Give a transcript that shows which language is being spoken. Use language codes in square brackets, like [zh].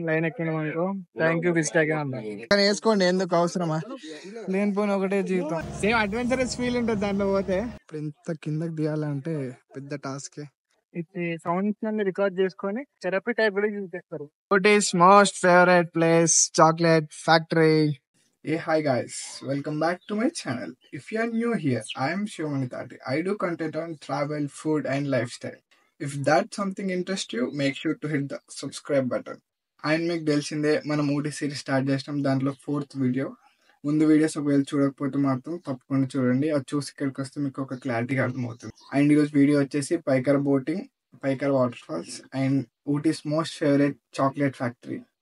[te] Line ఎక్కినాం అనుకో thank you visit అన్నా కానీ వేసుకోండి, ఎందుకు అవసరమా లేనిపోయిన ఒకటే జీవితం. సేమ్ అడ్వెంచరస్ ఫీల్ ఉంటుంది దాంట్లో పోతే. ఇప్పుడు ఇంత కిందకి దిగాలంటే పెద్ద టాస్క్. ఇది సౌండ్స్ అన్ని రికార్డ్ చేసుకొని థెరపీ టైప్ కూడా యూజ్ చేస్తారు. [en] What is most favourite place? Chocolate factory. Hey, hi guys, welcome back to my channel. If you are new here, I am Shivamanitati. I do content on travel, food and lifestyle. If that's something interests you, make sure to hit the subscribe button. [te] And మీకు తెలిసిందే మనం Ooty series start చేసినాం, దాంట్లో 4th video. ముందు videos ఒకవేళ చూడకపోతే మాత్రం తప్పకుండా చూడండి, అది చూసి ఇక్కడికి వస్తే మీకు ఒక క్లారిటీగా అర్థమవుతుంది. అండ్ ఈరోజు వీడియో వచ్చేసి పైకర boating, పైకర water falls and ఊటీస్ most favourite chocolate factory.